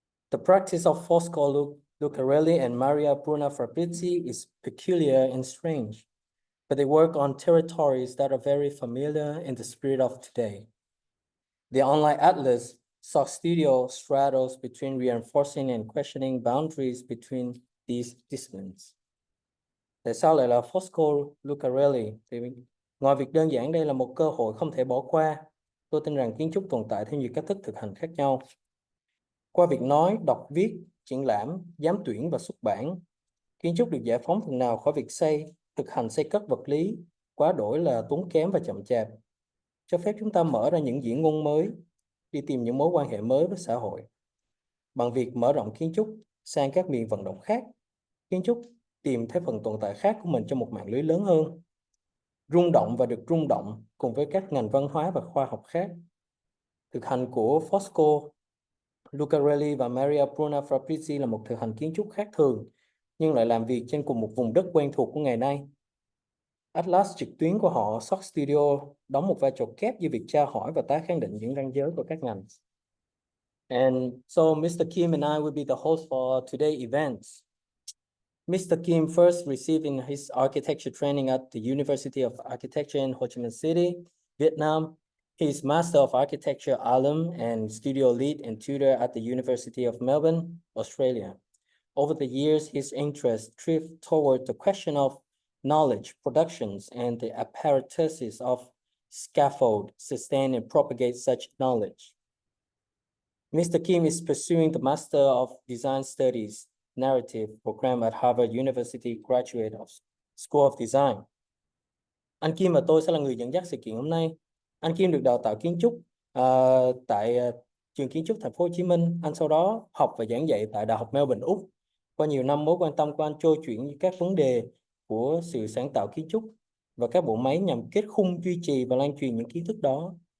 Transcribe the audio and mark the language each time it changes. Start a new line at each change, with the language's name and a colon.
English: The practice of Fosco Lucarelli and Mariabruna Fabrizi is peculiar and strange, but they work on territories that are very familiar in the spirit of today. The online atlas Short Studio straddles between reinforcing and questioning boundaries between these disciplines.
Vietnamese: Tại sao lại là Fosco Lucarelli? Thì ngoài việc đơn giản đây là một cơ hội không thể bỏ qua, tôi tin rằng kiến trúc tồn tại theo nhiều cách thức thực hành khác nhau. Qua việc nói, đọc, viết, triển lãm, giám tuyển và xuất bản, kiến trúc được giải phóng phần nào khỏi việc thực hành xây cất vật lý, quá đổi là tốn kém và chậm chạp, cho phép chúng ta mở ra những diễn ngôn mới, đi tìm những mối quan hệ mới với xã hội. Bằng việc mở rộng kiến trúc sang các miền vận động khác, kiến trúc tìm thấy phần tồn tại khác của mình trong một mạng lưới lớn hơn, rung động và được rung động cùng với các ngành văn hóa và khoa học khác. Thực hành của Fosco Lucarelli và Mariabruna Fabrizi là một thực hành kiến trúc khác thường, nhưng lại làm việc trên cùng một vùng đất quen thuộc của ngày nay. Atlas trực tuyến của họ, Short Studio, đóng một vai trò kép giữa việc tra hỏi và tái khẳng định những ranh giới của các ngành.
English: And so Mr. Kim and I will be the host for today's event. Mr. Kim first received his architecture training at the University of Architecture in Ho Chi Minh City, Vietnam. He is Master of Architecture alum and studio lead and tutor at the University of Melbourne, Australia. Over the years, his interest drifted toward the question of knowledge, productions, and the apparatuses of scaffold, sustain and propagate such knowledge. Mr. Kim is pursuing the Master of Design Studies Narrative program at Harvard University Graduate School of Design.
Vietnamese: Anh Kim và tôi sẽ là người dẫn dắt sự kiện hôm nay. Anh Kim được đào tạo kiến trúc tại trường kiến trúc thành phố Hồ Chí Minh. Anh sau đó học và giảng dạy tại Đại học Melbourne, Úc. Qua nhiều năm, mối quan tâm của anh trôi chuyển các vấn đề của sự sáng tạo kiến trúc và các bộ máy nhằm kết khung, duy trì và lan truyền những kiến thức đó.